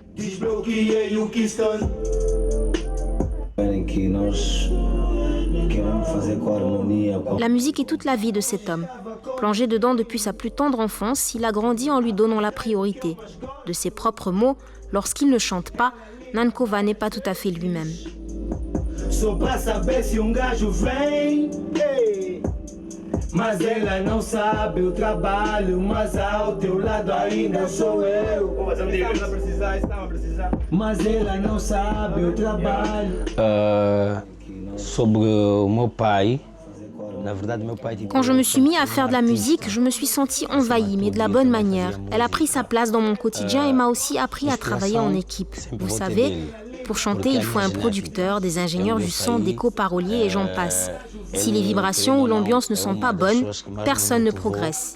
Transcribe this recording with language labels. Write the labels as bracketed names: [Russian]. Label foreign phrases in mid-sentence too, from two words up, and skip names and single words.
[French] La musique est toute la vie de cet homme. Plongé dedans depuis sa plus tendre enfance, il a grandi en lui donnant la priorité. De ses propres mots, lorsqu'il ne chante pas, Nankova n'est pas tout à fait lui-même. [Portuguese] Mas ela não sabe o trabalho, mas ao teu lado ainda sou eu. Mas ela não sabe o trabalho. Sobre o meu pai. [French] Quand je me suis mis à faire de la musique, je me suis sentie envahie, mais de la bonne manière. Elle a pris sa place dans mon quotidien et m'a aussi appris à travailler en équipe. Vous savez, pour chanter, il faut un producteur, des ingénieurs du son, des coparoliers et j'en passe. Si les vibrations ou l'ambiance ne sont pas bonnes, personne ne progresse.